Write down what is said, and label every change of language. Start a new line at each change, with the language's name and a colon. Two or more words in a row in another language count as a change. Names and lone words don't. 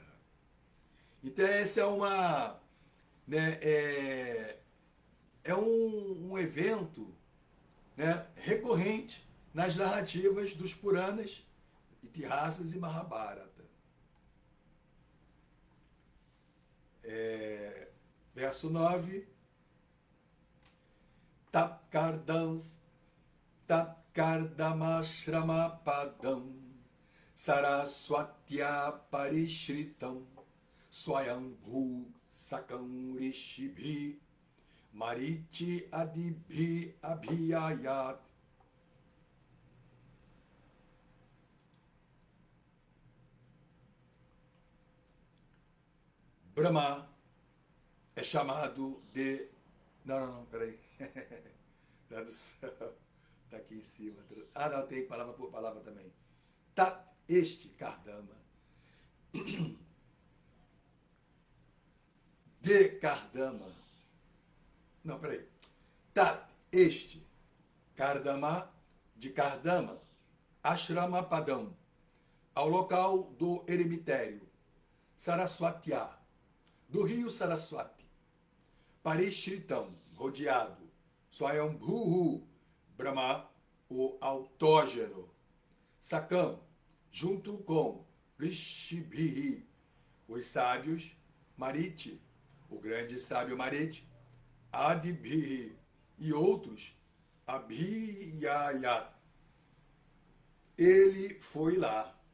Portuguese: Então essa é um evento, né, recorrente nas narrativas dos Puranas, Itihasas e Mahabharata. Verso 9.
Sanskrit: Tapkardans Tat Kardama Shrama Padam Saraswatya Parishritam Swayambhu Sakam Rishibhi Mariti Adibhi Abhiyayat.
Portuguese: Brahma é chamado de... Não, peraí. Tradução. Está aqui em cima. Ah, não, tem palavra por palavra também. Tat, este, Kardama. De Kardama. Não, peraí. Tat, este, Kardama, de Kardama.
Sanskrit: Ashrama Padam,
Portuguese: ao local do eremitério. Saraswatya, do rio Saraswati. Parishritam, rodeado. Swayambhu, Brahma, o autógeno. Sakam, junto com Rishibhi, os sábios. Mariti, o grande sábio Mariti. Adibhi e outros. Abhiyayat. Ele foi lá.